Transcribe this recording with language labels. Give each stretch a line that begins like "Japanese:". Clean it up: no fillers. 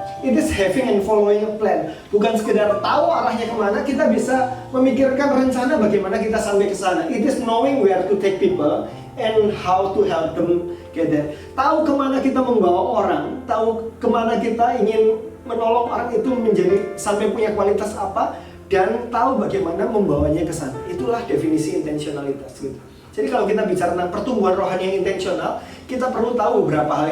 English: It is having and following a plan.
Indonesian: Bukan sekedar tahu arahnya kemana, kita bisa memikirkan rencana bagaimana kita sampai ke sana.
English: It is knowing where to take people and how to help them get there.
Indonesian: Tahu kemana kita membawa orang, tahu kemana kita ingin menolong orang itu menjadi sampai punya kualitas apa, dan tahu bagaimana membawanya ke sana. Itulah definisi intentionalitas gitu. Jadi kalau kita bicara tentang pertumbuhan rohani yang intensional, kita perlu tahu beberapa hal.